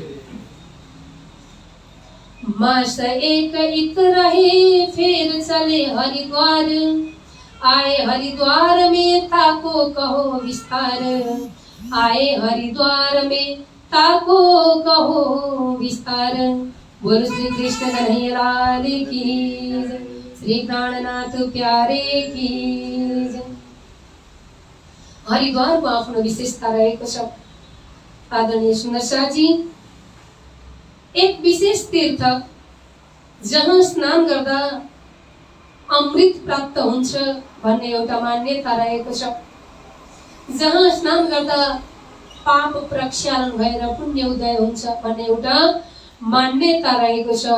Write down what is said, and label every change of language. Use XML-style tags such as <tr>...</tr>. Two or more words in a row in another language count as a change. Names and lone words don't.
<hi>मास एक रहे फिर चले हरिद्वार, आए हरिद्वार में ताको कहो विस्तार, आए हरिद्वार में ताको कहो विस्तार। बोलो श्री कृष्ण कन्हैया लाल की जय, श्री प्राणनाथ प्यारे की जय।</hi> <ne>हरिद्वारको आफ्नो विशेषता रहेको छ। आदरणीय सुन्दर साथी, एक विशेष तीर्थ जहाँ स्नान गर्दा अमृत प्राप्त हुन्छ भन्ने एउटा मान्यता रहेको छ, जहाँ स्नान गर्दा पाप प्रक्षालन भएर पुण्य उदय हुन्छ भन्ने एउटा मान्यता रहेको छ।</ne>